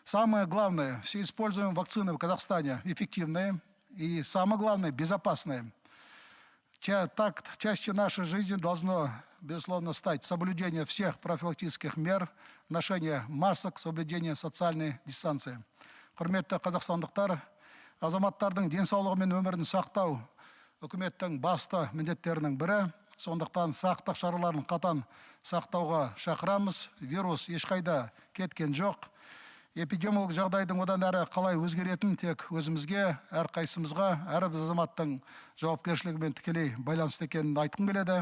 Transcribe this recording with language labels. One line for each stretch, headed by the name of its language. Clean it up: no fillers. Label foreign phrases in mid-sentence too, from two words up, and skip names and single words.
Russian: Самое главное, все используемые вакцины в Казахстане эффективные и, самое главное, безопасные. Частью нашей жизни должно, безусловно, стать соблюдение всех профилактических мер, ношение масок, соблюдение социальной дистанции.
Kazakh: Құрметті қазақстандықтар, азаматтардың денсаулығы мен өмірін сақтау үкіметтің басты міндеттерінің бірі. Сондықтан сақтық шараларын қатаң сақтауға шақырамыз. Вирус ешқайда кеткен жоқ. Эпидемиологиялық жағдайдың одан әрі қалай өзгеретін тек өзімізге, әрқайсымызға, әрбір азаматтың жауапкершілігімен тікелей байланысты екенін айтқым келеді.